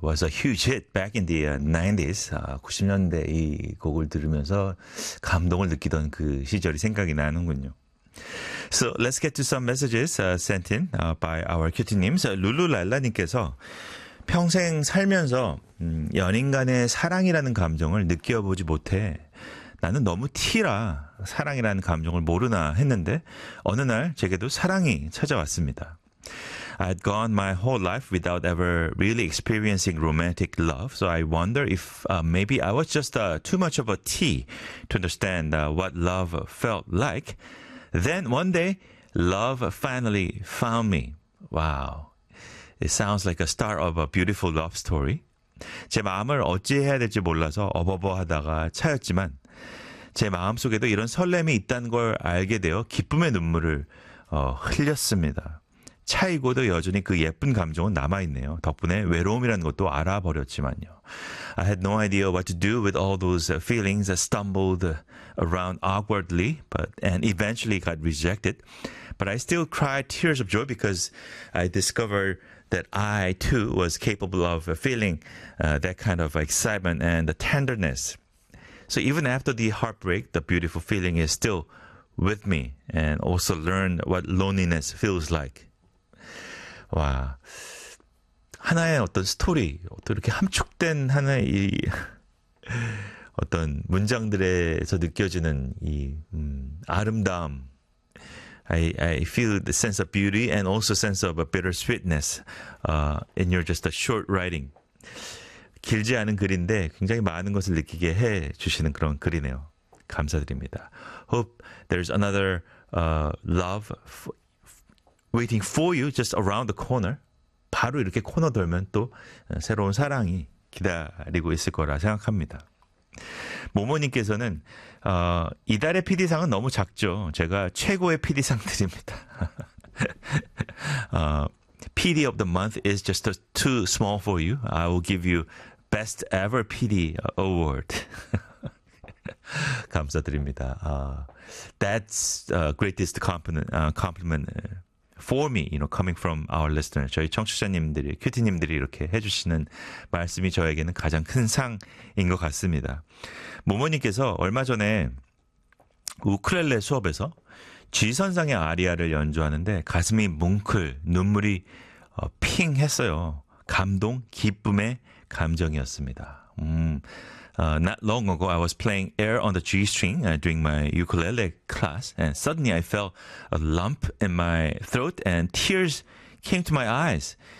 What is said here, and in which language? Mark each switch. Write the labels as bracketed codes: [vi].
[en] Was a huge hit back in the 90s. [ko] 90년대 이 곡을 들으면서 감동을 느끼던 그 시절이 생각이 나는군요. [en] So let's get to some messages sent in by our cutie님. [ko] So, 룰루랄라님께서 평생 살면서 연인 간의 사랑이라는 감정을 느껴보지 못해 나는 너무 티라 사랑이라는 감정을 모르나 했는데 어느 날 제게도 사랑이 찾아왔습니다. [en] I'd gone my whole life without ever really experiencing romantic love, so I wonder if maybe I was just too much of a tea to understand what love felt like. Then one day, love finally found me. Wow. It sounds like a start of a beautiful love story. [ko] 제 마음을 어찌해야 될지 몰라서 어버버하다가 차였지만 제 마음속에도 이런 설렘이 있다는 걸 알게 되어 기쁨의 눈물을 흘렸습니다. 차이고도 여전히 그 예쁜 감정은 남아있네요. 덕분에 외로움이라는 것도 알아버렸지만요. [en] I had no idea what to do with all those feelings. I stumbled around awkwardly and eventually got rejected. But I still cried tears of joy because I discovered that I too was capable of feeling that kind of excitement and the tenderness. So even after the heartbreak, the beautiful feeling is still with me and also learned what loneliness feels like. [ko] 와, 하나의 어떤 스토리, 또 이렇게 함축된 하나의 이 어떤 문장들에서 느껴지는 이 아름다움. [en] I feel the sense of beauty and also sense of a bittersweetness in your just a short writing. [ko] 길지 않은 글인데 굉장히 많은 것을 느끼게 해주시는 그런 글이네요. 감사드립니다. [en] Hope there's another love waiting for you just around the corner. [ko] 바로 이렇게 코너 돌면 또 새로운 사랑이 기다리고 있을 거라 생각합니다. 모모님께서는 이달의 PD상은 너무 작죠. 제가 최고의 PD상 드립니다. [en] PD of the month is just too small for you. I will give you best ever PD award. [ko] 감사드립니다. [en] That's greatest compliment. For me, you know, coming from our listeners, [ko] 저희 청취자님들이, 큐티님들이 이렇게 해주시는 말씀이 저에게는 가장 큰 상인 것 같습니다. 모모님께서 얼마 전에 우크렐레 수업에서 G선상의 아리아를 연주하는데 가슴이 뭉클, 눈물이 핑 했어요. 감동, 기쁨의 감정이었습니다. [en] Not long ago, I was playing air on the G string during my ukulele class, and suddenly I felt a lump in my throat, and tears came to my eyes.